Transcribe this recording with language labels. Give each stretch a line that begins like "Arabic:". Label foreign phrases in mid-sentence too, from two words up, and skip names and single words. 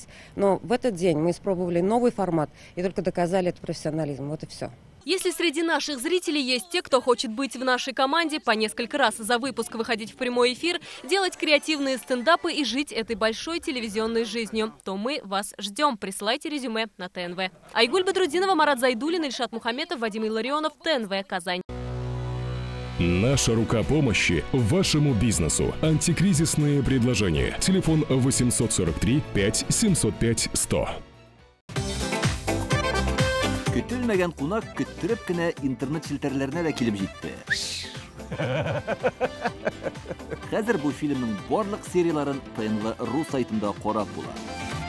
Russian: Но в этот день мы испробовали новый формат и только доказали этот профессионализм. Вот и все. Если среди наших зрителей есть те, кто хочет быть в нашей команде, по несколько раз за выпуск выходить в прямой эфир, делать креативные стендапы и жить этой большой телевизионной жизнью, то мы вас ждем. Присылайте резюме на ТНВ. Айгуль Бадрудинова, Марат Зайдуллин, Ильшат Мухаметов, Вадим Илларионов, ТНВ, Казань. Наша рука помощи вашему бизнесу. Антикризисные предложения. Телефон 843 5 705 100.
Tatar: Көтелмәгән кунак көттөреп кенә интернет челтәрләренә дә килеп җитте. Хәзер бу фильмның барлык серияларын ТНВ.ру сайтында карап була.